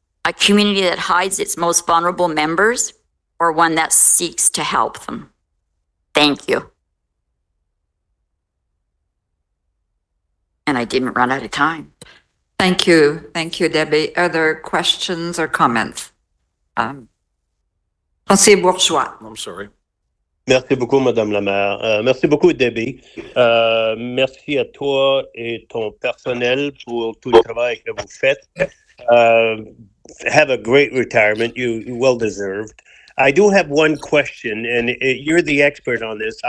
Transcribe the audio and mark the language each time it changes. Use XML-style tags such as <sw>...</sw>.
<en>A community that hides its most vulnerable members or one that seeks to help them. Thank you. And I didn't run out of time. Thank you. Thank you, Debbie. Other questions or comments?</en> <fr>Conseiller Bourgeois.</fr> <en>I'm sorry.</en> <fr>Merci beaucoup, Madame la maire. Merci beaucoup, Debbie. Merci à toi et ton personnel pour tout le travail que vous faites.</fr> <en>Have a great retirement. You well deserved. I do have one question, and you're the expert on this.</en>